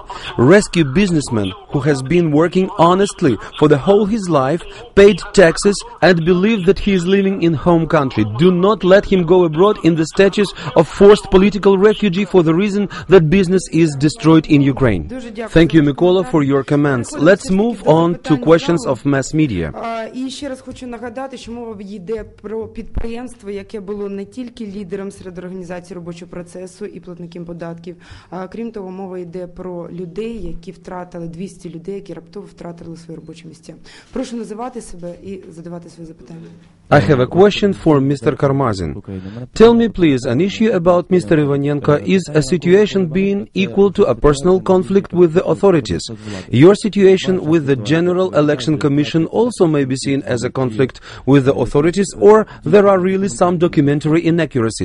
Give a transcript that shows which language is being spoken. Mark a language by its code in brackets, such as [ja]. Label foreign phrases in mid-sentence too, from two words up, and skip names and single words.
[en] Rescue businessman who has been working honestly for the whole his life, paid taxes and believed that he is living in home country. Do not let him go abroad in the status of forced political refugee for the reason that business is destroyed in Ukraine. Thank you, Mykola, for your comments. Let's move on to questions of mass media. [uk] І ще раз хочу нагадати, що мова йде про підприємство, яке було не тільки лідером серед організацій робочого процесу і платників податків, а крім того, мова йде про людей, які втратили, 200 людей, які раптово втратили свої робочі місця. Прошу називати себе і задавати свої запитання. [en] I have a question for Mr. Karmazin. Tell me, please, an issue about Mr. Ivanenko is a situation being equal to a personal conflict with the authorities. Your situation with the General Election Commission also may be seen as a conflict with the authorities, or there are really some documentary inaccuracies.